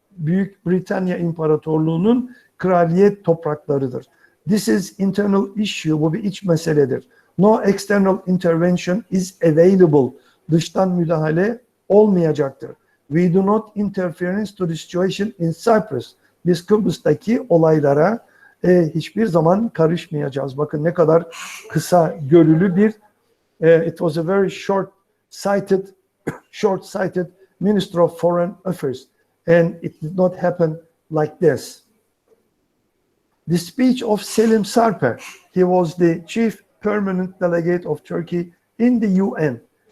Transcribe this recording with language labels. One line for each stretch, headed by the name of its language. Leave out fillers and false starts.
Turkish: Büyük Britanya İmparatorluğu'nun kraliyet topraklarıdır.
English: This is internal issue.
Turkish: Bu bir iç meseledir.
English: No external intervention is available.
Turkish: Dıştan müdahale olmayacaktır.
English: We do not interference to the situation in Cyprus.
Turkish: Biz Kıbrıs'taki olaylara hiçbir zaman karışmayacağız. Bakın ne kadar kısa görülü bir
English: it was a very short-sighted Minister of Foreign Affairs, and it did not happen like this. The speech of Selim Sarper, he was the chief permanent delegate of Turkey in the UN.